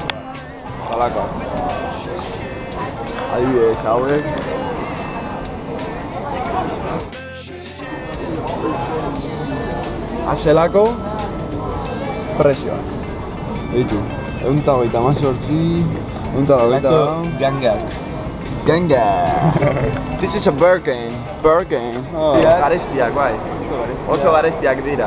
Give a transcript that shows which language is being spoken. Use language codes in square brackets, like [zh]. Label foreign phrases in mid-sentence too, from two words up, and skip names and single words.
[eu] Zalako. Adibidez, hauek. Azelako prezioak. Beitu, 128, 128. [en] Ganga. This is a Birkin. [eu] Garestiak, bai. Oso garestiak dira.